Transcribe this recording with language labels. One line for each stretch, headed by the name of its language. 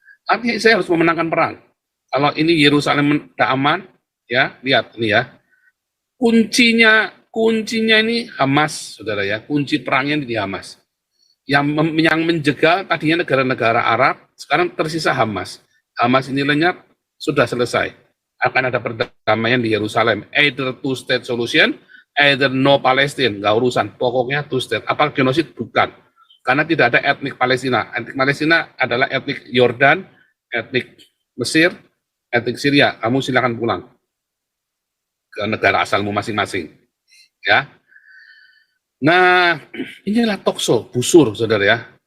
Indonesian: Artinya saya harus memenangkan perang. Kalau ini Yerusalem tidak aman, ya lihat ini ya. Kuncinya ini Hamas, saudara ya. Kunci perangnya di Hamas. Yang menjegal tadinya negara-negara Arab, sekarang tersisa Hamas. Hamas ini lenyap, sudah selesai. Akan ada perdamaian di Yerusalem.
English: Either two-state solution, either no Palestine.
Indonesian: Nggak urusan, pokoknya two-state. Apa genosid? Bukan. Karena tidak ada etnik Palestina. Etnik Palestina adalah etnik Yordan, etnik Mesir, etnik Syria. Kamu silakan pulang ke negara asalmu masing-masing. Ya. Nah, inilah tokso, busur, saudara ya.